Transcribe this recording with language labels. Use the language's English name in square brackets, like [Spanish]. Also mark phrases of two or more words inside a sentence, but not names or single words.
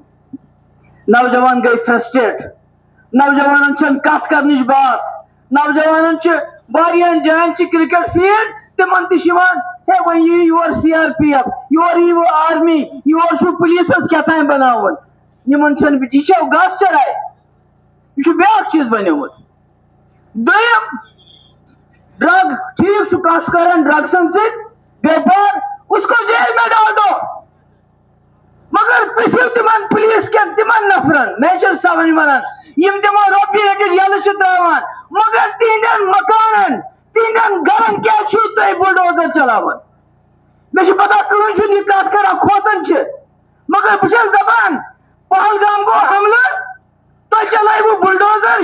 [Kashmiri] نوجوان گٔے فرسٹریٹ نوجوانن چھنہٕ کتھ کرنٕچ بات نوجوانن چھِ واریاہن جاین چھِ کرکٹ فیلڈ تمن تہِ چھِ یِوان ہے وۄنۍ یی یور سی آر پی ایف یور یی آرمی یور چھُ پُلیٖسس کیٛاہ تام بناوُن یِمن چھنہٕ یہِ چھا گاسہٕ چراے یہ چھُ بیاکھ چیٖز بنیومُت دوٚیِم ڈرگ ٹھیٖک چھُ کانٛہہ چھُ کران ڈرگسن سۭتۍ بیپار [Urdu] اس کو جیل میں ڈال دو [Kashmiri] مگر پرژھِو تمن پولیس کٮ۪ن تمن نفرن میجر صاحبن ونان یم تمو رۄپیہِ رٔٹِتھ یلہٕ چھِ تراوان مگر تہنٛدٮ۪ن مکانن تہنٛدٮ۪ن گرن کیٛازِ چھِو تُہۍ بلڈوزر چلاوان مےٚ چھِ پتہ کٕہٕنۍ چھُنہٕ یہِ کتھ کران کھوژان چھِ مگر بہٕ چھس دپان پہلگام گوٚو حملہٕ تۄہہِ چلٲیوٕ بلڈوزر